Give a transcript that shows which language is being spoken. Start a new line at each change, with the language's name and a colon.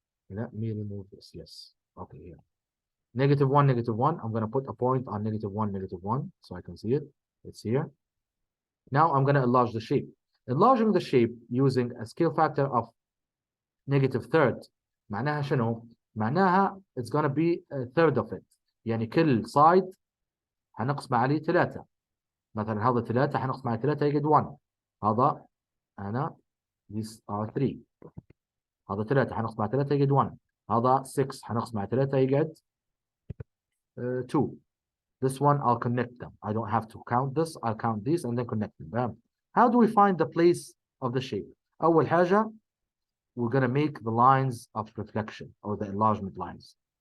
English: Let me remove this, yes. Okay, here. -1, -1. I'm going to put a point on -1, -1, so I can see it. It's here. Now I'm going to enlarge the shape. Enlarging the shape using a scale factor of -1/3
Arabic: معناها شنو؟ معناها
English: it's going to be a third of it.
Arabic: يعني كل side هنقسم عليه 3. مثلا هذا 3 هنقسم عليه 3 يقعد 1. هذا أنا
English: these are 3.
Arabic: هذا 3 هنقسم على 3 يقعد 1. هذا 6 هنقسم على 3 يقعد 2.
English: This one I'll connect them. I don't have to count this. I'll count these and then connect them. How do we find the place of the shape?
Arabic: أول حاجة,
English: we're going to make the lines of reflection or the enlargement lines.